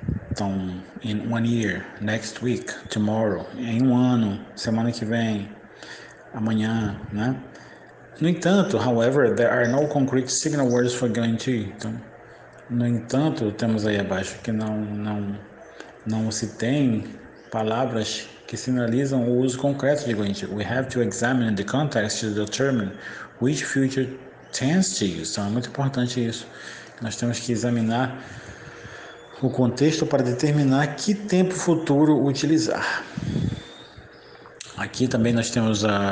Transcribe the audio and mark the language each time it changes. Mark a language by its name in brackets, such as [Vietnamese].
[Portuguese] Então, [English] in 1 year, next week, tomorrow, [Portuguese] em um ano, semana que vem, amanhã, né? No entanto, [English] however, there are no concrete signal words for going to. [Portuguese] Então, no entanto, temos aí abaixo que não se tem palavras que sinalizam o uso concreto de going to. [English] We have to examine the context to determine which future tense to use. [Portuguese] Então, é muito importante isso. Nós temos que examinar o contexto para determinar que tempo futuro utilizar. Aqui também nós temos